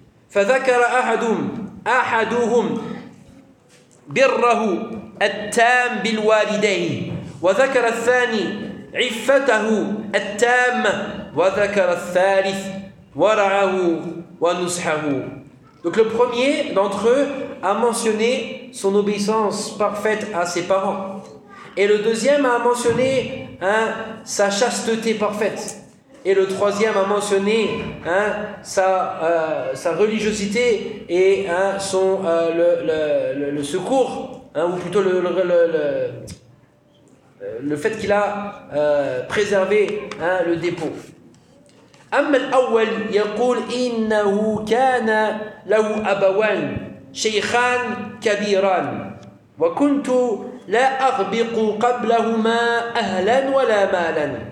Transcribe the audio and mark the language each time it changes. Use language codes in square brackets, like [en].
[ar] فَذَكَرَ أَحَدُهُمْ بِرَّهُ التام بالوالدين وذكر الثاني عفته التام وذكر الثالث ورعه ونصحه. [fr] Donc le premier d'entre eux a mentionné son obéissance parfaite à ses parents. Et le deuxième a mentionné hein, sa chasteté parfaite. Et le troisième a mentionné hein, sa religiosité et hein, son le secours hein, ou plutôt le fait qu'il a préservé hein, le dépôt. [ar] أما الأول يقول إنه كان له أبوان شيخان كبيران وكنت لا أغبق قبلهما أهلا ولا مالا.